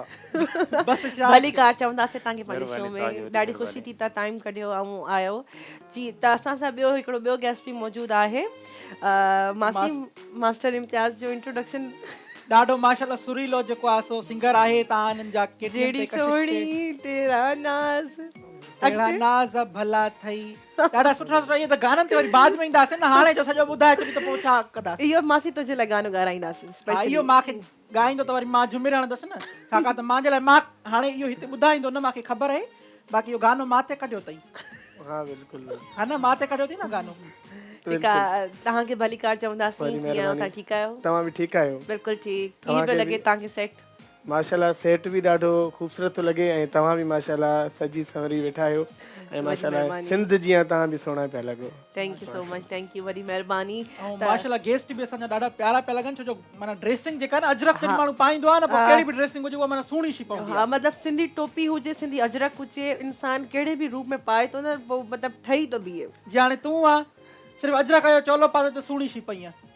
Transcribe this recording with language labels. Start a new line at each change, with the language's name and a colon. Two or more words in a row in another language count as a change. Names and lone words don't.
Sindhi: बसि भली कार चवंदासीं तव्हांखे पंहिंजे शो में। ॾाढी ख़ुशी थी तव्हां टाइम कढियो ऐं आयो जी। त असां सां ॿियो गेस्ट बि मौजूदु आहे। मासी मास्टर इम्तियाज़ जो इंट्रोडक्शन ॾाढो माशाल्लाह सुरीलो जेको आहे सो सिंगर आहे। तव्हां हिननि जा जेड़ी सोहणी तेरा नाज़ तेरा नाज़ भला थई, ॾाढा सुठा सुठा। इहे त गाननि ते वरी बाद में ईंदासीं न, हाणे जो सॼो ॿुधाए छॾी त पोइ छा कंदासीं? इहो मासी तुंहिंजे लाइ गानो ॻाराईंदासीं। इहो मूंखे ॻाईंदो त वरी मां झुमिर हणंदसि न, छाकाणि त मुंहिंजे लाइ मां हाणे इहो हिते ॿुधाईंदो न, मूंखे ख़बर आहे। बाक़ी इहो गानो मां ते कढियो अथई। हाँ बिल्कुलु हा न मां ते कढियो थी न गानो ठीकु आहे तव्हांखे भली कार चवंदासीं वॾी कीअं आहियो तव्हां महिरबानी। ठीकु आहियो तव्हां बि ठीकु आहियो बिल्कुलु ठीकु कीअं तव्हांखे पियो बि? लॻे तव्हांखे सेट माशाल्लाह सेट बि ॾाढो ख़ूबसूरत थो लॻे ऐं तव्हां बि माशाल्लाह सजी संवरी वेठा आहियो ऐं माशाल्लाह महिरबानी। सिंध जीअं तव्हां बि सुहिणा पिया लॻो
English: thank you so much thank you
Sindhi: वॾी महिरबानी ऐं माशाल्लाह गेस्ट बि असांजा ॾाढा प्यारा पिया लॻनि छो जो माना ड्रेसिंग जेका न अजरक जॾहिं माण्हू पाईंदो आहे न पोइ कहिड़ी बि ड्रेसिंग हुजे उहा माना सुहिणी सी पवंदी हा मतिलबु सिंधी टोपी हुजे सिंधी अजरक हुजे इंसान कहिड़े बि रूप में पाए थो न पोइ मतिलबु ठही थो बीहे आहे जीअं हाणे तूं आहे सिर्फ़ु अजरक जो चोलो पातो त सुहिणी सी पई आहे